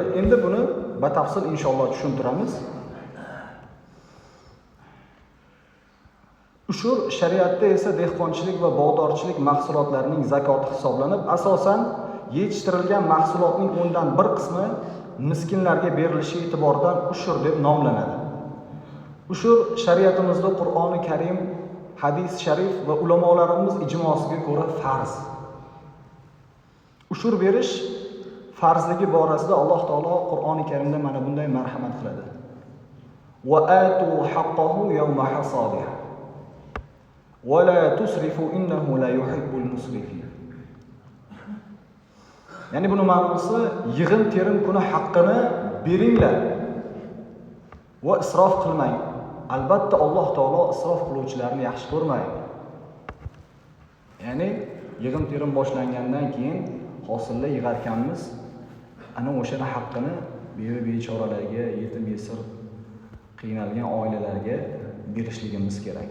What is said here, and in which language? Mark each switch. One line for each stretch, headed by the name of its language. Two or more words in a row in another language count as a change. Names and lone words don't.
Uzbek: Endi buni batafsil inshaalloh tushuntiramiz. Ushur shariatda esa dehqonchilik va bog'dorchilik mahsulotlarining zakoti hisoblanib, asosan yetishtirilgan mahsulotning 10dan 1 qismi miskinlarga berilishi e'tiboridan ushur deb nomlanadi. Ushur shariatimizda Qur'oni Karim, hadis sharif va ulamolarimiz ijmosiga ko'ra farz. Ushur berish farzligi borasida Alloh taolo Qur'oni Karimda mana bunday marhamat qiladi.
Arabic: وآتوا حقه يوم حصاده. ولا تسرفوا إنه لا يحب المسرفين.
Uzbek: Ya'ni buni ma'nosi yig'im-terim kuni haqqini beringlar va isrof qilmang. Albatta Alloh taolo isrof qiluvchilarni yaxshi ko'rmaydi. Ya'ni yig'im-terim boshlangandan keyin hosilni yig'arkanmiz, ana o'shani haqqini beva bechoralarga, yetim yesir qiynalgan oilalarga berishligimiz kerak.